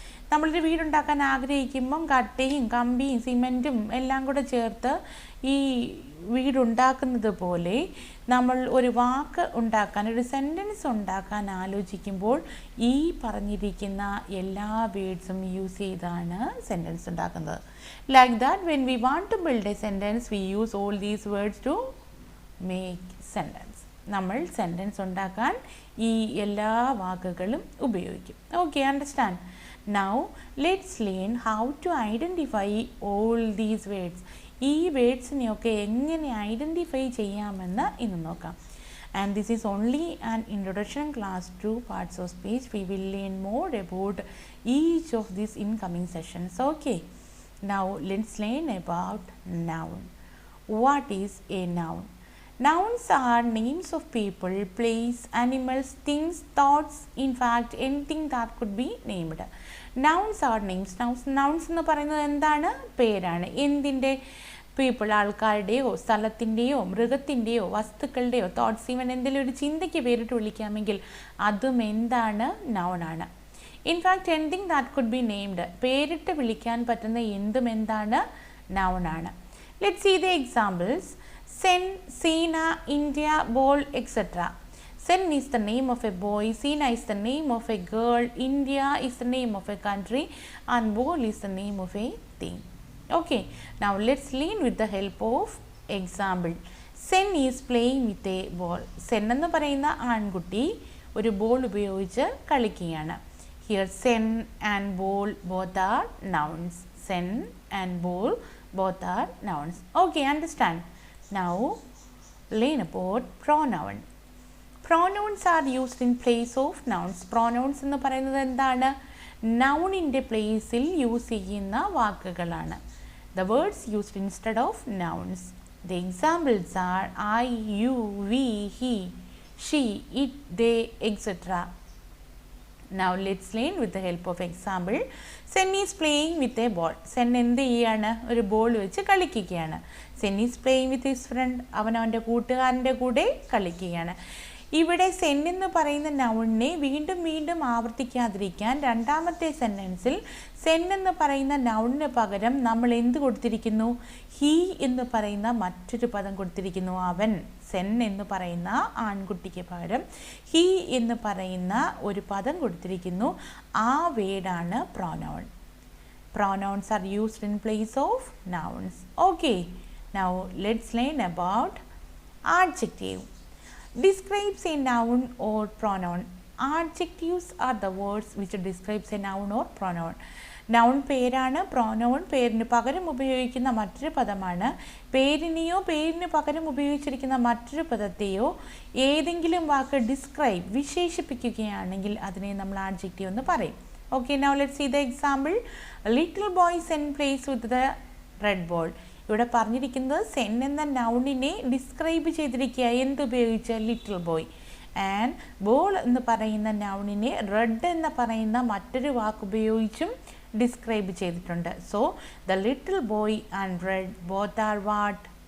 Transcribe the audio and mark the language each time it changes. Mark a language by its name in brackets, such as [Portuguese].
[Malayalam] നമ്മളൊരു വീടുണ്ടാക്കാൻ ആഗ്രഹിക്കുമ്പം കട്ടയും കമ്പിയും സിമെൻറ്റും എല്ലാം കൂടെ ചേർത്ത് ഈ വീടുണ്ടാക്കുന്നത് പോലെ നമ്മൾ ഒരു വാക്ക് ഉണ്ടാക്കാൻ, ഒരു സെൻറ്റൻസ് ഉണ്ടാക്കാൻ ആലോചിക്കുമ്പോൾ ഈ പറഞ്ഞിരിക്കുന്ന എല്ലാ വേർഡ്സും യൂസ് ചെയ്താണ് സെൻറ്റൻസ് ഉണ്ടാക്കുന്നത്. [English] Like that when we want to build a sentence we use all these words to make sentence. [Malayalam] നമ്മൾ സെൻറ്റൻസ് ഉണ്ടാക്കാൻ ഈ എല്ലാ വാക്കുകളും ഉപയോഗിക്കും. [English] Okay, understand? Now let's learn how to identify all these words. [Malayalam] ഈ വേർഡ്സിനെയൊക്കെ എങ്ങനെ ഐഡൻറ്റിഫൈ ചെയ്യാമെന്ന് ഇന്ന് നോക്കാം. [English] And this is only an introduction class to parts of speech. We will learn more about each of these incoming sessions. Okay, now let's learn about noun. What is a noun? Nouns are names of people, place, animals, things, thoughts, in fact anything that could be named. Nouns are names. [Malayalam] Nouns എന്ന് പറയുന്നത് എന്താണ്? പേരാണ്. എന്തിൻ്റെ? People, ആൾക്കാരുടെയോ സ്ഥലത്തിൻ്റെയോ മൃഗത്തിൻ്റെയോ വസ്തുക്കളുടെയോ thoughts, even എന്തെങ്കിലും ഒരു ചിന്തയ്ക്ക് പേരിട്ട് വിളിക്കാമെങ്കിൽ അതും എന്താണ്? നൗണാണ്. [English] in fact anything that could be named, [Malayalam] പേരിട്ട് വിളിക്കാൻ പറ്റുന്ന എന്തും എന്താണ്? [English] നൗണാണ്. Let's see the examples. Sen, Sina, India, Ball, etc. Sen is the name of a boy, Sina is the name of a girl, India is the name of a country and Ball is the name of a thing. Okay, now let's learn with the help of example. Sen is playing with a ball. [Malayalam] Sen എന്ന് പറയുന്ന ആൺകുട്ടി ഒരു ball ഉപയോഗിച്ച് കളിക്കുകയാണ്. [English] Here Sen and ball both are nouns. Sen and ball both are nouns. Okay, understand? Now learn about pronoun. Pronouns are used in place of nouns. [Malayalam] Pronouns എന്ന് പറയുന്നത് എന്താണ്? നൗണിൻ്റെ പ്ലേസിൽ യൂസ് ചെയ്യുന്ന വാക്കുകളാണ്. [English] The words used instead of nouns. The examples are I, you, we, he, she, it, they, etc. Now let's learn with the help of example. Sen is playing with a ball. [Malayalam] Sen എന്ത് ചെയ്യാണ്? ഒരു ball വെച്ച് കളിക്കുകയാണ്. [English] Sen is playing with his friend. [Malayalam] അവൻ അവൻ്റെ കൂട്ടുകാരൻ്റെ കൂടെ കളിക്കുകയാണ്. ഇവിടെ സെൻ എന്ന് പറയുന്ന നൗണിനെ വീണ്ടും വീണ്ടും ആവർത്തിക്കാതിരിക്കാൻ രണ്ടാമത്തെ സെൻറ്റൻസിൽ സെൻ എന്ന് പറയുന്ന നൗണിന് പകരം നമ്മൾ എന്ത് കൊടുത്തിരിക്കുന്നു? ഹീ എന്ന് പറയുന്ന മറ്റൊരു പദം കൊടുത്തിരിക്കുന്നു. അവൻ, സെൻ എന്ന് പറയുന്ന ആൺകുട്ടിക്ക് പകരം ഹീ എന്ന് പറയുന്ന ഒരു പദം കൊടുത്തിരിക്കുന്നു. ആ വേർഡാണ് pronoun. [English] Pronouns are used in place of nouns. Okay, now let's learn about adjective. Describes a noun or pronoun. Adjectives are the words which describes a noun or pronoun. [Malayalam] Noun പേരാണ്, pronoun പേരിന് പകരം ഉപയോഗിക്കുന്ന മറ്റൊരു പദമാണ്. പേരിനെയോ പേരിന് പകരം ഉപയോഗിച്ചിരിക്കുന്ന മറ്റൊരു പദത്തെയോ ഏതെങ്കിലും വാക്ക് ഡിസ്ക്രൈബ് വിശേഷിപ്പിക്കുകയാണെങ്കിൽ അതിനെ നമ്മൾ ആഡ്ജക്റ്റീവ് എന്ന് പറയും. [English] Okay, now let's see the example. A little boy Sen plays with the red ball. [Malayalam] ഇവിടെ പറഞ്ഞിരിക്കുന്നത് സെൻ എന്ന നൗണിനെ ഡിസ്ക്രൈബ് ചെയ്തിരിക്കുക. എന്തുപയോഗിച്ച്? Little boy. ആൻഡ് ബോൾ എന്ന് പറയുന്ന നൗണിനെ റെഡ് എന്ന് പറയുന്ന മറ്റൊരു വാക്ക് ഉപയോഗിച്ചും ഡിസ്ക്രൈബ് ചെയ്തിട്ടുണ്ട്. [English] So the little boy and red both are what?